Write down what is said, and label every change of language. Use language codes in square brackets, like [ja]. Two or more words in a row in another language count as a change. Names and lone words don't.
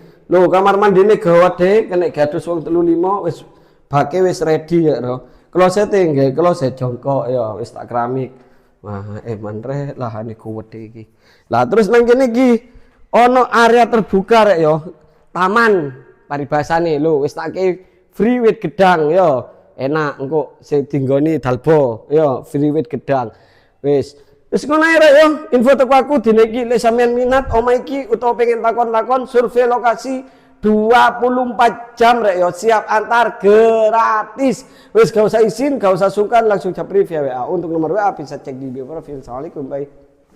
[jv] Lho kamar mandine gede kena gadus wong 35 wis bake wis ready ya ro. Klosete nggih kloset jongkok ya wis tak keramik. Wah mantre lahane gede iki. Lah terus nang kene iki ana area terbuka rek yo. Taman paribasane lho wis tak [en] free with [jv] gedang yo. Enak engko sing dinggoni dalbo yo [en] free with [jv] gedang. Wis ngono ae rek yo, info teko aku dene iki lek sampean minat omah iki utawa pengen takon-takon survei lokasi 24 jam rek yo, siap antar gratis. Wis gak usah izin, gak usah sungkan langsung japri via WA. [id] Untuk nomor WA bisa cek di bio profil. Assalamualaikum, bye.